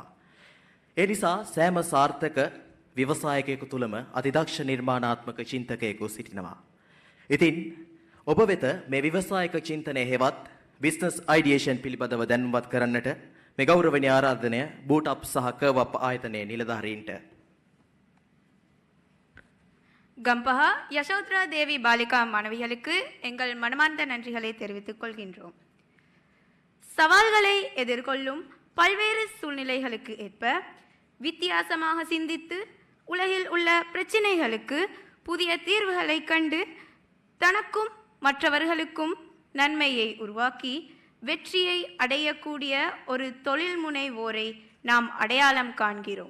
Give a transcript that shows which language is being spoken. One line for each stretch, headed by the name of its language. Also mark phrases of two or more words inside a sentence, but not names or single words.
Sinhala: ඒ නිසා සෑම සාර්ථක ව්‍යවසායකයෙකු තුළම අතිදක්ෂ නිර්මාණාත්මක චින්තකයෙකු සිටිනවා. ඉතින් ඔබ වෙත මේ ව්‍යවසායක චින්තනය හෙවත්
English: business ideation
Sinhala: පිළිබඳව දැනුම්වත් කරන්නට මේ ගෞරවනීය ආරාධනය බූට් අප් සහ කර්ව් අප් ආයතනයේ නිලධාරීන්ට.
Tamil: கம்பஹா யசோத்ரா தேவி பாலிகா மாணவிகளுக்கு எங்கள் மனமார்ந்த நன்றிகளை தெரிவித்துக் கொள்கின்றோம். சவால்களை எதிர்கொள்ளும் பல்வேறு சூழ்நிலைகளுக்கு ஏற்ப வித்தியாசமாக சிந்தித்து உலகில் உள்ள பிரச்சினைகளுக்கு புதிய தீர்வுகளை கண்டு தனக்கும் மற்றவர்களுக்கும் நன்மையை உருவாக்கி வெற்றியை அடையக்கூடிய ஒரு தொழில் முனைவோரை நாம் அடையாளம் காண்கிறோம்.